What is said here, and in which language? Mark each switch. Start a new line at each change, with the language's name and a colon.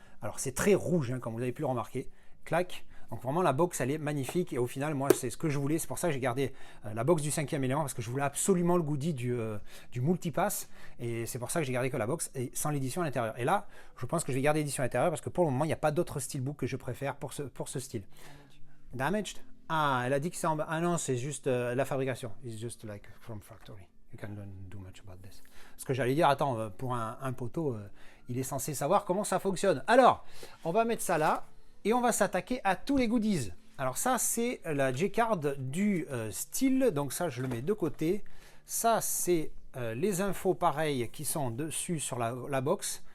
French: Alors c'est très rouge, hein, comme vous avez pu le remarquer. Clac. Donc vraiment la box elle est magnifique et au final moi c'est ce que je voulais. C'est pour ça que j'ai gardé la box du 5e élément parce que je voulais absolument le goodie du multipass. Et c'est pour ça que j'ai gardé que la box et sans l'édition à l'intérieur. Et là je pense que je vais garder l'édition à l'intérieur parce que pour le moment il n'y a pas d'autre steelbook que je préfère pour ce style. Damaged. Ah, elle a dit que c'est en bas. Ah non, c'est juste la fabrication.
English: It's just like from factory. You can do much about this.
French: Ce que j'allais dire, attends, pour un poteau, il est censé savoir comment ça fonctionne. Alors, on va mettre ça là et on va s'attaquer à tous les goodies. Alors ça, c'est la J-Card du style. Donc ça, je le mets de côté. Ça, c'est les infos pareilles qui sont dessus sur la box.